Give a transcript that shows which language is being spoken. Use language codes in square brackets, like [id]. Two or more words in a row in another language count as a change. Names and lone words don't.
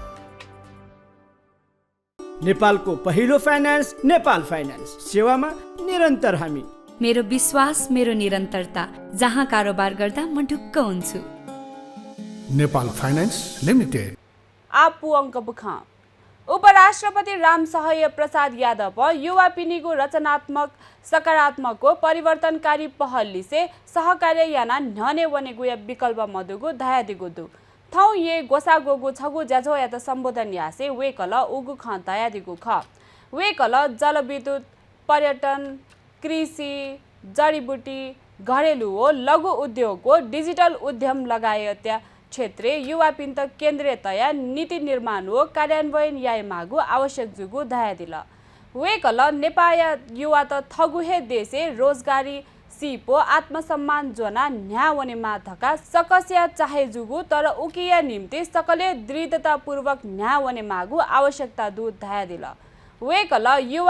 [ne] नेपालको पहिलो फाइनान्स नेपाल फाइनान्स सेवामा निरन्तर हामी। मेरो विश्वास, मेरो निरन्तरता, जहाँ कारोबार गर्दा म ढुक्क हुन्छु। नेपाल फाइनान्स लिमिटेड। [new] आपु अङ्क बुख उपराष्ट्रपति रामसहाय प्रसाद यादव युवा पिढीको रचनात्मक सकारात्मक परिवर्तनकारी पहलली से सहकार्य याना न्हने वनेगु या विकल्प मधुगु धयादिगु दु थौ ये गोसागोगु छगु ज्याझो या त सम्बोधन यासे वेकल उगु ख तयादिगु ख वेकल जलविद्युत पर्यटन कृषि जडीबुटी घरेलु हो लघु उद्योग हो डिजिटल उद्यम लगायत क्षेत्रे युवा पिन्त केन्द्रीयतया नीति निर्माण हो कार्यान्वयन याय मागु आवश्यक जुगु दया दिल वेकल नेपाया युवा त थगुहे देशे रोजगारी सिपो आत्मसम्मान जोना न्यावने माथका सकस्या चाहे जुगु तर उकिया निम्ति सकले दृढतापूर्वक न्यावने मागु आवश्यकता दु दया दिल वेकल युवा